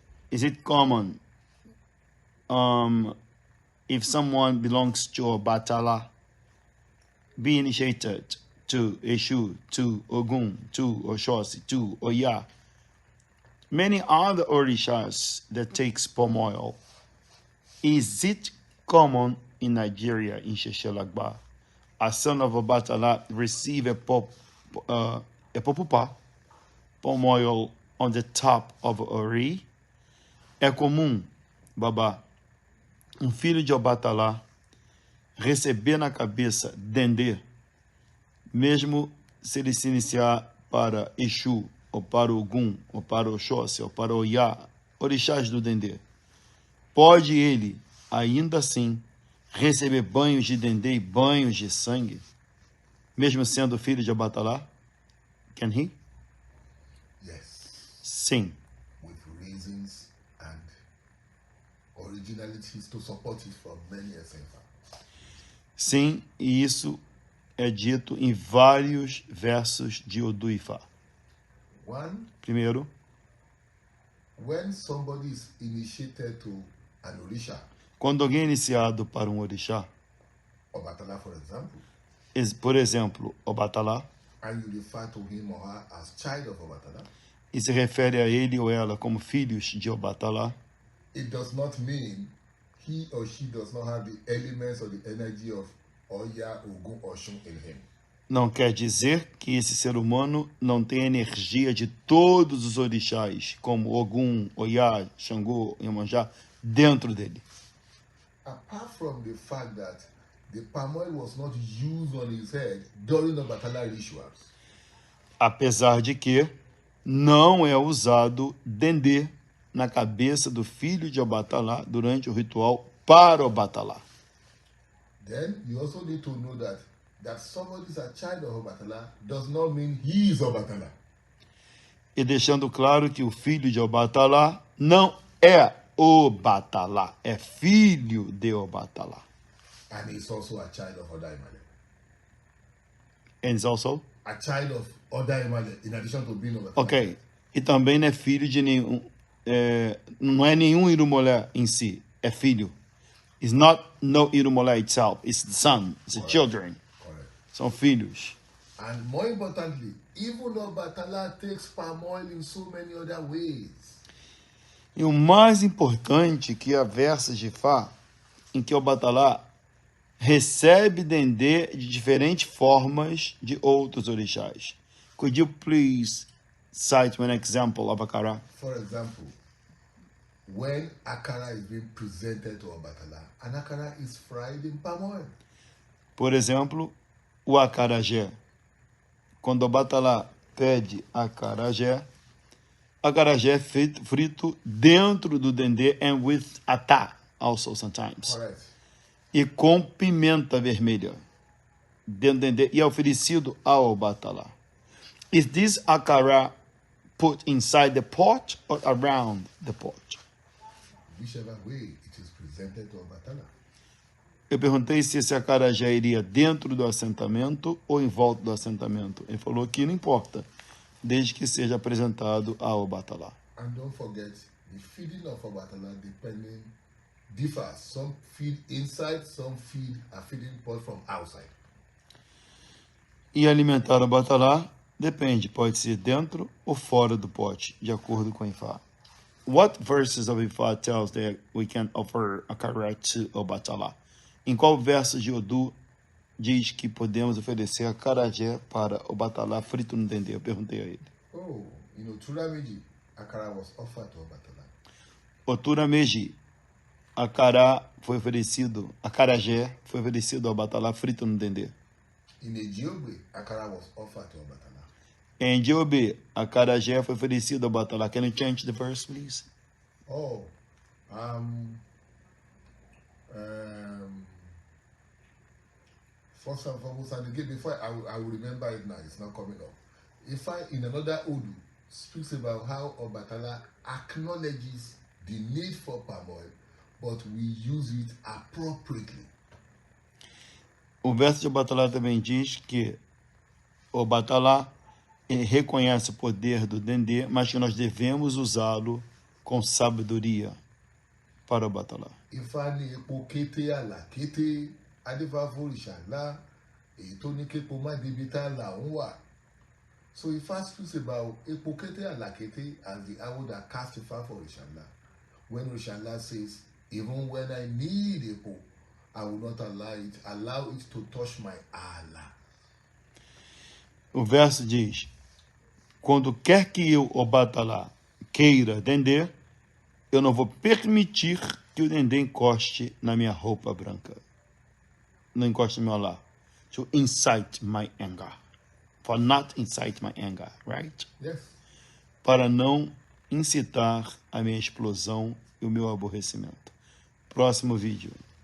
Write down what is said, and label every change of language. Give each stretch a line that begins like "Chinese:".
English: Is it common if someone belongs to Obatala be initiated to Eshu, to Ogun, to Oshossi, to Oya, many other orishas that takes palm oil? Is it common in Nigeria, in Sheshelagba, a son of Obatala receive a popupa, palm oil on the top of Ori?
Portuguese: É comum, babá, um filho de Obatalá receber na cabeça dendê, mesmo se ele se iniciar para Exu, ou para Ogum, ou para Oxóssi, ou para Oyá, orixás do dendê. Pode ele, ainda assim, receber banhos de dendê e banhos de sangue, mesmo sendo filho de Obatalá?
English: Can he? Yes.
Portuguese: Sim.
English: With reasons and originalities to support it from many SFA.
Portuguese: Sim, e isso é dito em vários versos de Oduifá.
English: One,
Portuguese: Primeiro,
English: when somebody is initiated to an Orisha,
Portuguese: quando alguém é iniciado para um orixá,
English: Obatala for example,
Portuguese: por exemplo, Obatalá,
English: and you refer to him or her as child of Obatala,
Portuguese: e se refere a ele ou ela como filhos de Obatalá,
English: it does not mean he or she does not have the elements or the energy of Oya, Ogun, Oshun in him.
Portuguese: não quer dizer que esse ser humano não tem energia de todos os orixás, como Ogum, Oyá, Xangô, Iemanjá, dentro dele.
English: Apart from the fact that the palm oil was not used on his head during the Obatala rituals,
Portuguese: Apesar de que não é usado dendê na cabeça do filho de Obatalá durante o ritual para Obatalá.
English: then you also need to know that somebody is a child of Obatala does not mean he is Obatala.
Portuguese: E deixando claro que o filho de Obatalá não é Obatalá, é filho de Obatalá.
English: And he's also a child of Oda Imale. And is also? A child of Oda Imale, in addition to being Obatala. Ok.
Portuguese: E também não é filho de nenhum, não é nenhum Irumolé em si, é filho.
English: It's not no Irumolé itself, it's the son, it's the children. Correct.
Portuguese: São filhos.
English: And more importantly, even Obatala takes palm oil in so many other ways.
Portuguese: E o mais importante que há versos de Fá em que Obatalá recebe dendê de diferentes formas de outros orixás.
English: Could you please cite an example of Akara? For example, when Akara is being presented to Obatala, and Akara is fried in palm oil.
Portuguese: Por exemplo, o acarajé. Quando Obatalá pede acarajé é frito dentro do dendê
English: and with atá also sometimes. Correct.
Portuguese: E com pimenta vermelha dentro do dendê e é oferecido ao Obatalá.
English: Is this akara put inside the pot or around the pot? Whichever way it is presented to Obatala.
Portuguese: Eu perguntei se esse acarajé iria dentro do assentamento ou em volta do assentamento. Ele falou que não importa, desde que seja apresentado ao Obatalá.
English: And don't forget, the feeding of Obatala differs. Some feed inside, some feed a feeding pot from outside.
Portuguese: E alimentar o Obatalá depende, pode ser dentro ou fora do pote, de acordo com Ifá.
English: What verses of Ifá tells that we can offer a carrot to Obatala?
Portuguese: Em qual verso de Odu diz que podemos oferecer acarajé para Obatala frito no dendê? Eu perguntei a ele.
English: Oh, Turameji, Akara was offered to Obatala.
Portuguese: Otura Meji, acarajé foi oferecido ao Obatala frito no dendê.
English: In Ejiobe, Akara was offered to Obatala.
Portuguese: Em Diobe, acarajé foi oferecido ao Obatala.
English: Can you change the verse, please? Oh, first and foremost, and again, before I will remember it now, it's not coming up. If I, in another Odu, speaks about how Obatala acknowledges the need for palm oil, but we use it appropriately.
Portuguese: O verso de Obatala também diz que Obatala reconhece o poder do dendê, mas que nós devemos usá-lo com sabedoria para Obatala.
Yoruba: Ifá ní epo kété àlà kété adífáfó ìṣàlá èyí tó ní képo má débi tá là ń wà.
English: So Ifá speaks about
Yoruba: epo kété àlà kété
English: as the arrow that cast Ifá for Ìṣàlá. When Ìṣàlá says, even when I need epo, I will not allow it to touch my ala.
Portuguese: O verso diz: quando quer que eu, Obatala, queira dendê, eu não vou permitir que o dendê encoste na minha roupa branca. Não encoste no meu lar.
English: To incite my anger. For not incite my anger, right? Yes.
Portuguese: Para não incitar a minha explosão e o meu aborrecimento. Próximo vídeo.